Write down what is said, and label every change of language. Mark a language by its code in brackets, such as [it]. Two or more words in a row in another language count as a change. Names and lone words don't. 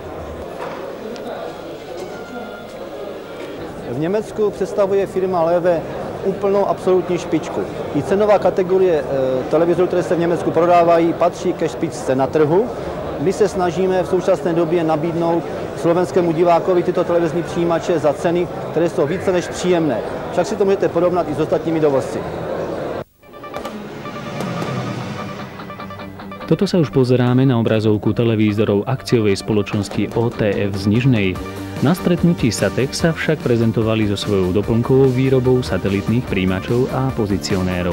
[cs] V Německu představuje firma LEVE úplnou absolutní špičku. I cenová kategorie televizorů, které se v Německu prodávají, patří ke špičce na trhu. My se snažíme v současné době nabídnout slovenskému divákovi tyto televizní přijímače za ceny, které jsou více než příjemné. Však si to můžete porovnat i s ostatními dovozci. [sk] Toto sa už pozeráme na obrazovku televízorov akciovej spoločnosti OTF z Nižnej. Na stretnutí Satech sa však prezentovali so svojou doplnkovou výrobou satelitných príjimačov a pozicionérov.